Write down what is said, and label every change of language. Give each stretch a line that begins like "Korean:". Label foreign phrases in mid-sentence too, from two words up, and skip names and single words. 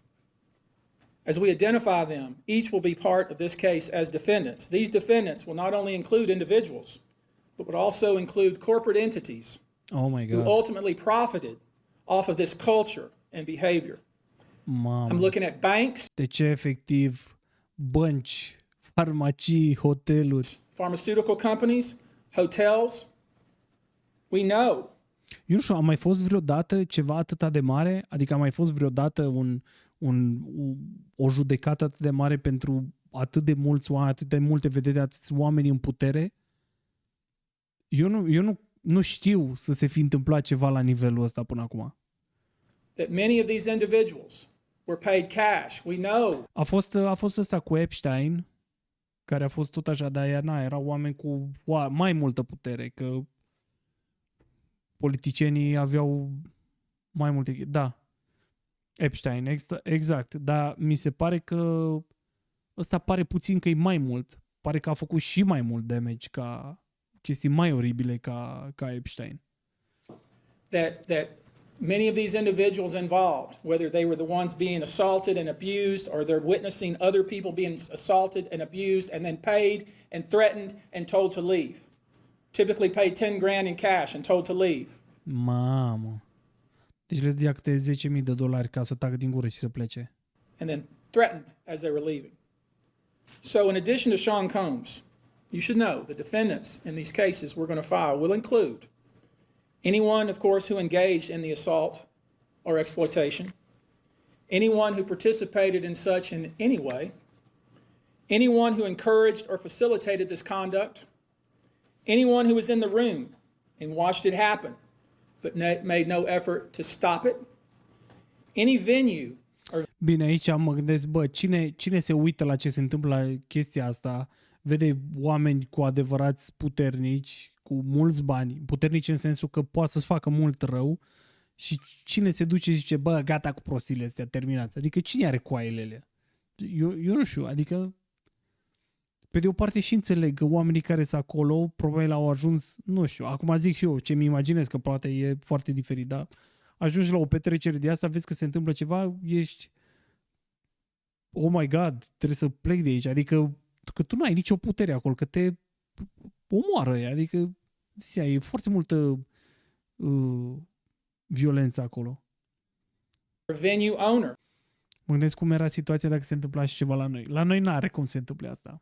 English: As we identify them, each will be part of this case as defendants. These defendants will not only include individuals, but would also include corporate entities who ultimately profited off of this culture and behavior.
Romanian: Mamă.
English: I'm looking at banks.
Romanian: Deci, efectiv, bănci, farmacii, hoteluri.
English: Pharmaceutical companies, hotels. We know.
Romanian: Eu nu știu, a mai fost vreodată ceva atât de mare? Adică a mai fost vreodată o judecată atât de mare pentru atât de mulți oameni, atât de multe vedete, atâți oameni în putere? Eu nu știu să se fi întâmplat ceva la nivelul ăsta până acum.
English: That many of these individuals were paid cash. We know.
Romanian: A fost ăsta cu Epstein. care a fost tot așa, dar ea erau oameni cu mai multă putere, că politicienii aveau mai multe... Da, Epstein, exact, dar mi se pare că ăsta pare puțin că e mai mult. Pare că a făcut și mai mult damage ca chestii mai oribile ca Epstein.
English: That many of these individuals involved, whether they were the ones being assaulted and abused or they're witnessing other people being assaulted and abused and then paid and threatened and told to leave. Typically paid 10 grand in cash and told to leave.
Romanian: Mamă. Deci le dădea câte $10,000 ca să tacă din gură și să plece.
English: And then threatened as they were leaving. So in addition to Sean Combs, you should know the defendants in these cases we're going to file will include anyone, of course, who engaged in the assault or exploitation, anyone who participated in such in any way, anyone who encouraged or facilitated this conduct, anyone who was in the room and watched it happen but made no effort to stop it, any venue.
Romanian: Bine, aici mă gândesc, cine se uită la ce se întâmplă la chestia asta, vede oameni cu adevărați puternici, cu mulți bani, puternici în sensul că poate să-ți facă mult rău, și cine se duce și zice, gata cu prostiile astea, terminați. Adică cine are coaiele alea? Eu nu știu, adică pe de o parte și înțeleg că oamenii care sunt acolo probabil au ajuns, nu știu, acum zic și eu ce-mi imaginez, că poate e foarte diferit, dar ajungi la o petrecere de asta, vezi că se întâmplă ceva, ești
English: oh my god,
Romanian: trebuie să plec de aici, adică că tu nu ai nicio putere acolo, că te omoară, adică e foarte multă violență acolo.
English: Venue owner.
Romanian: Mă gândesc cum era situația dacă se întâmpla și ceva la noi. La noi n-are cum se întâmple asta.